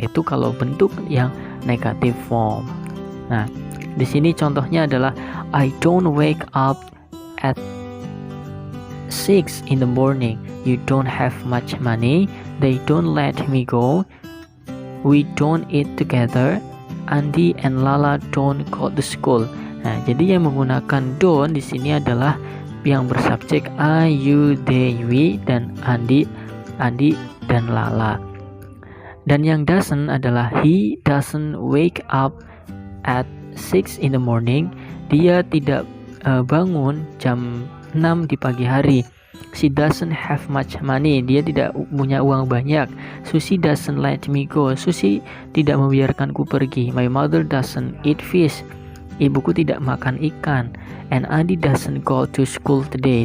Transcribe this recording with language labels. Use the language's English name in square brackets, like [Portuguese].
[Indonesian] Itu kalau bentuk yang [English] negative form. [Indonesian] Nah, di sini contohnya adalah [English] I don't wake up at 6 in the morning. You don't have much money. They don't let me go. We don't eat together. Andy and Lala don't go to school. [Indonesian] Nah, jadi yang menggunakan don't di sini adalah yang bersubjek I, you, they, we, dan Andy dan Lala. Dan yang [English] doesn't [Indonesian] adalah [English] he doesn't wake up at 6 in the morning. [Indonesian] Dia tidak bangun jam 6 di pagi hari. [English] She doesn't have much money. [Indonesian] Dia tidak punya uang banyak. [English] Susie doesn't let me go. [Indonesian] Susie tidak membiarkanku pergi. [English] My mother doesn't eat fish. [Indonesian] Ibuku tidak makan ikan. [English] And Andy doesn't go to school today.